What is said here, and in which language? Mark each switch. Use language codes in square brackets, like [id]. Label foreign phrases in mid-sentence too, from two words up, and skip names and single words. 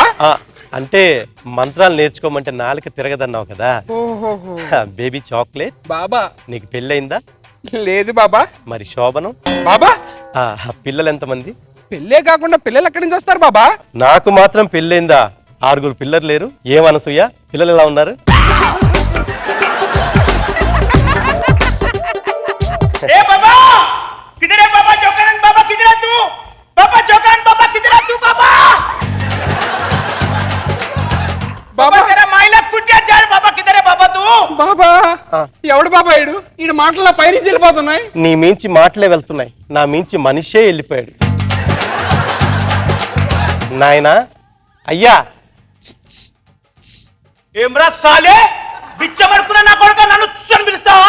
[te] అంటే మంత్రాలు నేర్చుకోమంటే నాలుక తిరగదన్నావు కదా. ఓహోహో. బేబీ చాక్లెట్. బాబా నీకు పెళ్ళయిందా? లేదు బాబా. మరి శోభనం? బాబా పిల్లలు ఎంతమంది? పెళ్ళే కాకుండా పిల్లలు ఎక్కడి నుంచి వస్తారు బాబా? నాకు మాత్రం పెళ్ళైందా? 6 పిల్లలు లేరు. ఏమనసూయ, పిల్లలు ఎలా ఉన్నారు? [hi] ए बाबा, किधर है बाबा जोकानंद बाबा? किधर है तू बाबा? जोकानंद बाबा किधर है तू बाबा? बाबा तेरा माइला कुट गया यार बाबा. किधर है बाबा तू? [te] బాబా ఎవడు బాబా ఈడు? ఈడు మాటల్లో పైరించి వెళ్ళిపోతున్నాయి. నీ మించి మాటలే వెళ్తున్నాయి, నా మించి మనిషే వెళ్ళిపోయాడు. నాయనా, అయ్యా. ఏమ్రా సాలే, బిచ్చమరుకున్న నా కొడుకు నన్ను చూసని పిలుస్తావా?